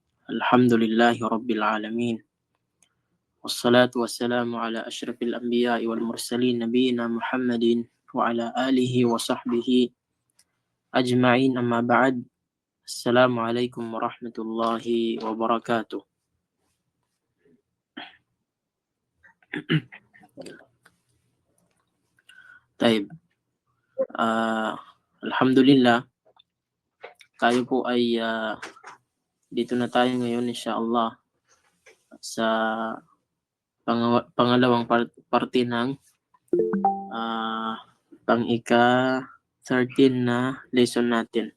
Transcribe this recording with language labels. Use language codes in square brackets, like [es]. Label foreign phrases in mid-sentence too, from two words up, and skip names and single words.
[ar] الحمد لله رب العالمين والصلاة والسلام على أشرف الأنبياء والمرسلين نبينا محمد وعلى آله وصحبه أجمعين أما بعد. السلام عليكم ورحمة الله وبركاته. Taib. Alhamdulillah, [tl] tayo po ay dito na tayo ngayon insyaAllah sa pangalawang parte ng pang-ika-13 na lesson natin.